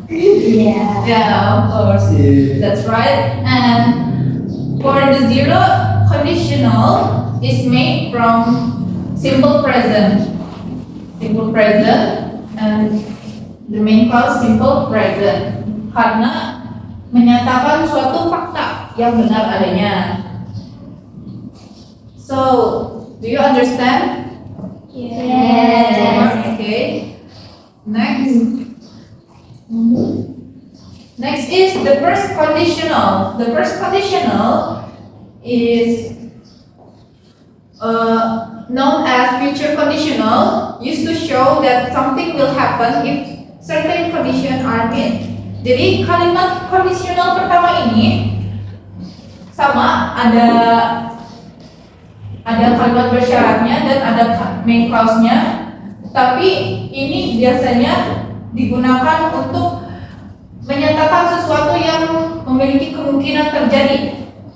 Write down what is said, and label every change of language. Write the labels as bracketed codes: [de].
[id] Iya. [en] Yeah, of course. Yeah. That's right. And for the zero conditional is made from simple present. Simple present and the main clause simple present. [id] Karena menyatakan suatu fakta yang benar adanya. [en] So, do you understand? Yes. Okay. Next is the first conditional. The first conditional is known as future conditional, used to show that something will happen if certain conditions are met. [id] Jadi kalimat kondisional pertama ini sama ada kalimat bersyaratnya dan ada main clause-nya, tapi ini biasanya digunakan untuk menyatakan sesuatu yang memiliki kemungkinan terjadi.